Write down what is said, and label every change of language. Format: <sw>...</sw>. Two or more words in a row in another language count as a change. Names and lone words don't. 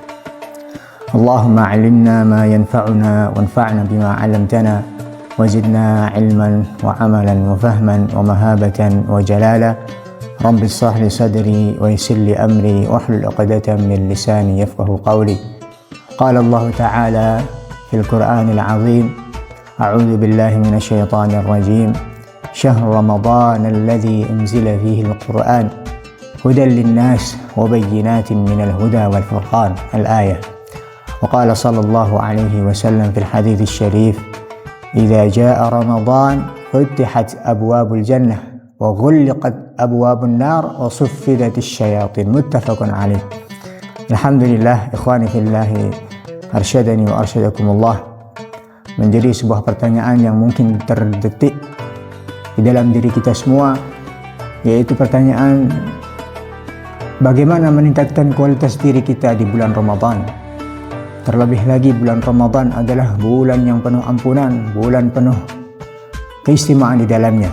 <ar>اللهم علمنا ما ينفعنا وانفعنا بما علمتنا وزدنا علما وعملا وفهما ومحبة وجلالا. رب اشرح لي صدري ويسر لي أمري واحلل عقدة من لساني يفقهوا قولي. قال الله تعالى في القرآن العظيم. أعوذ بالله من الشيطان الرجيم. شهر رمضان الذي أنزل فيه القرآن هدى للناس وبينات من الهدى والفرقان. Al-ayah. وقال صلى الله عليه وسلم في الحديث الشريف. إذا جاء رمضان فتحت أبواب الجنة وغلقت أبواب النار وصفدت الشياطين. متفق عليه. الحمد لله، إخواني في الله، أرشدني وأرشدكم الله.</ar> <id>Menjadi sebuah pertanyaan yang mungkin terdetik di dalam diri kita semua, yaitu pertanyaan bagaimana meningkatkan kualitas diri kita di bulan Ramadan. Terlebih lagi bulan Ramadan adalah bulan yang penuh ampunan, bulan penuh keistimewaan di dalamnya.</id>